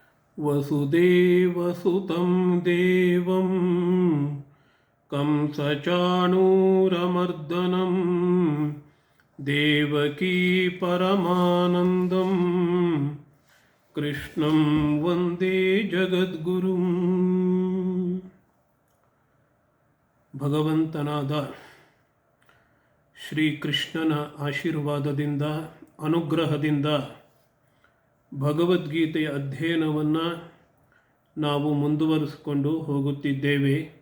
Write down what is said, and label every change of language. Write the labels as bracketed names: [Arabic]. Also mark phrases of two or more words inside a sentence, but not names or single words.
[Sanskrit] ವಸುದೇವಸುತಂ ದೇವಂ ಕಂಸಚಾಣೂರಮರ್ದನಂ ದೇವಕೀ ಪರಮಾನಂದಂ ಕೃಷ್ಣಂ ವಂದೇ ಜಗದ್ಗುರುಂ. [Kannada] ಭಗವಂತನಾದ ಶ್ರೀಕೃಷ್ಣನ ಆಶೀರ್ವಾದದಿಂದ ಅನುಗ್ರಹದಿಂದ ಭಗವದ್ಗೀತೆಯ ಅಧ್ಯಯನವನ್ನು ನಾವು ಮುಂದುವರಿಸಿಕೊಂಡು ಹೋಗುತ್ತಿದ್ದೇವೆ.